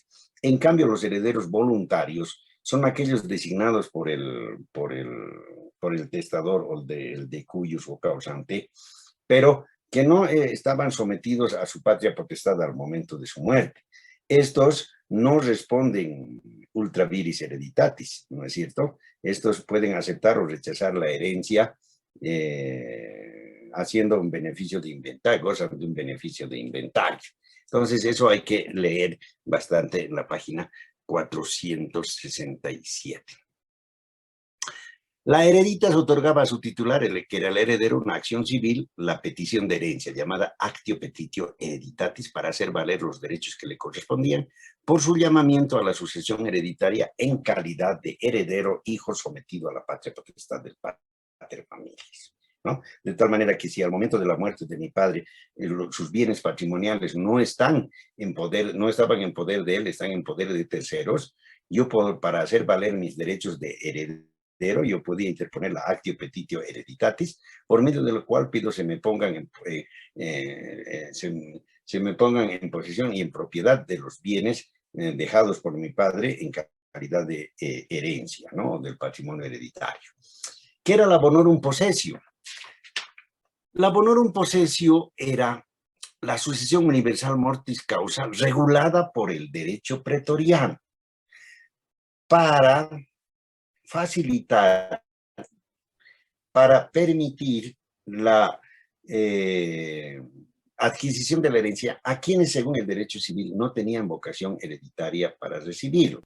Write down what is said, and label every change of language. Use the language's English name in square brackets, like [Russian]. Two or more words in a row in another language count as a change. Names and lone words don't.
[Spanish] En cambio, los herederos voluntarios son aquellos designados por el testador o el decuyus o causante, pero que no estaban sometidos a su patria potestad al momento de su muerte. Estos no responden [Latin] ultra viris hereditatis, [Spanish] ¿no es cierto? Estos pueden aceptar o rechazar la herencia haciendo un beneficio de inventario, gozan de un beneficio de inventario. Entonces, eso hay que leer bastante en la página 467. La hereditas otorgaba a su titular, que era el heredero, una acción civil, la petición de herencia, llamada [Latin] actio petitio hereditatis, [Spanish] para hacer valer los derechos que le correspondían, por su llamamiento a la sucesión hereditaria en calidad de heredero, hijo sometido a la patria potestad del [Latin] pater familias, [Spanish] ¿no? De tal manera que si al momento de la muerte de mi padre sus bienes patrimoniales no estaban en poder de él, están en poder de terceros, yo para hacer valer mis derechos de heredero, yo podía interponer la [Latin] actio petitio hereditatis, [Spanish] por medio de lo cual pido se me pongan en posesión y en propiedad de los bienes dejados por mi padre en calidad de herencia, ¿no?, del patrimonio hereditario. ¿Qué era la [Latin] bonorum possessio? [Spanish] La [Latin] bonorum possessio [Spanish] era la sucesión universal [Latin] mortis causa [Spanish] regulada por el derecho pretoriano para facilitar, para permitir la adquisición de la herencia a quienes, según el derecho civil, no tenían vocación hereditaria para recibirlo.